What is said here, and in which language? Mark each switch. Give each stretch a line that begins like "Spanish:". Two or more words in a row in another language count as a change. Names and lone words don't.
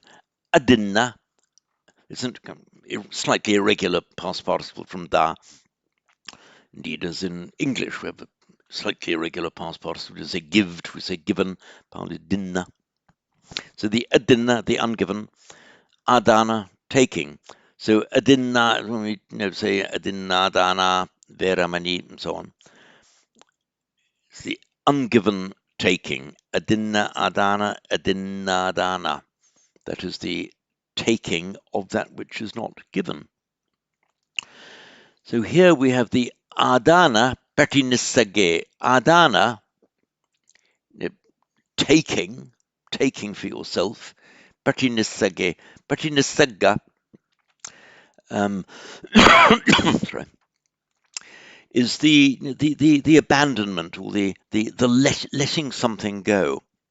English: Adinna is a slightly irregular past participle from da. Indeed, as in English, we have a slightly irregular past participle. We say gived, we say given, partly dinna. So the adinna, the ungiven, adana, taking. So adinna, when we say
Pali: adinna, dana, veramani,
English: and so on, it's the ungiven taking.
Pali: Adinna, adana, adinna, dana.
English: That is the taking of that which is not given. So here we have the
Pali: adana patinissage.
English: Adana, taking for yourself. Patinissage. Patinissaga sorry, is the abandonment, or the letting something go.